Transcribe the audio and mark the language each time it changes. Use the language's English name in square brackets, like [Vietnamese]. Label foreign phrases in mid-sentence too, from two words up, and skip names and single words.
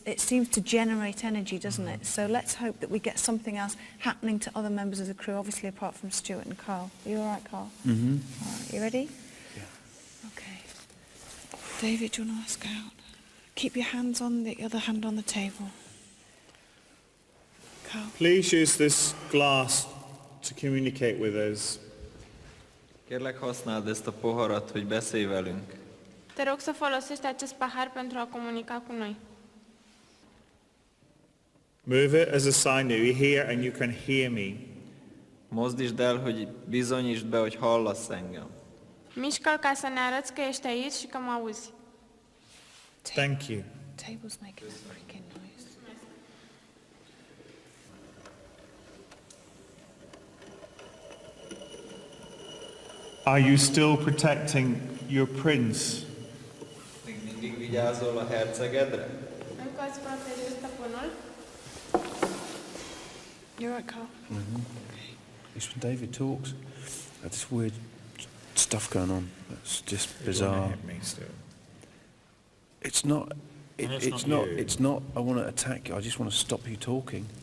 [English] It seems to generate energy, doesn't it? So let's hope that we get something else happening to other members of the crew, obviously apart from Stuart and Carl. Are you all right, Carl? Mm-hmm. All right, you ready? Yeah. Okay. David, do you want to ask out? Keep your hands on the other hand on the table. Carl. Please use this glass to communicate with us. [Hungarian] Kérlek, használd ezt a poharat, hogy beszélj velünk. [Romanian] Te rog să folosești acest pahar pentru a comunica cu noi. [English] Move it as a sign that you're here and you can hear me. [Hungarian] Mozdítsd el, hogy bizonyítsd be, hogy hallasz engem. [Romanian] Mișcă-l ca să ne arăți că ești aici și că mă auzi. [English] Thank you. Table's making a creaking noise. Are you still protecting your prince? [Hungarian] Még mindig vigyázol a hercegedre? [Romanian] Încă îți protejezi stăpânul? [English] You're right, Carl. Mm-hmm. Okay. It's when David talks. This weird stuff going on. That's just bizarre. Hit me still. It's not. It's not. It's not. I want to attack you. I just want to stop you talking.